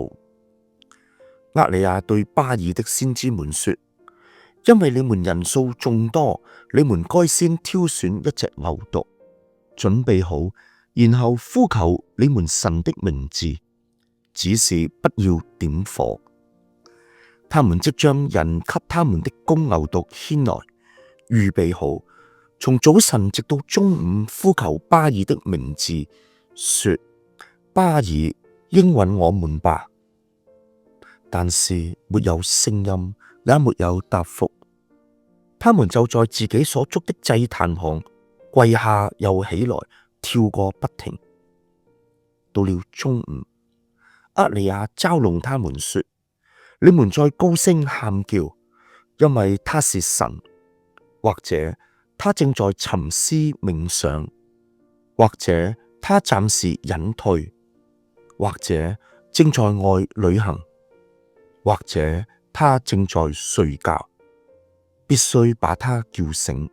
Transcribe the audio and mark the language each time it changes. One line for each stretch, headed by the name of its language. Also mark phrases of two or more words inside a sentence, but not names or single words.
Chinese: 厄里亞對巴爾的先知們說：因為你們人數眾多，你們該先挑選一隻牛犢，準備好，然後呼求你們神的名字，只是不要點火。他們即將人給他們的公牛犢牽來，預備好，從早晨直到中午呼求巴爾的名字，說：巴爾，應允我們吧。但是沒有聲音，也沒有答覆。他們就在自己所築的祭壇旁跪下又起來，跳個不停。到了中午，厄里亞嘲弄他們說：你們再高聲喊叫，因為他是神，或者他正在沉思冥想，或者他暫時隱退，或者正在外旅行，或者他正在睡覺，必須把他叫醒。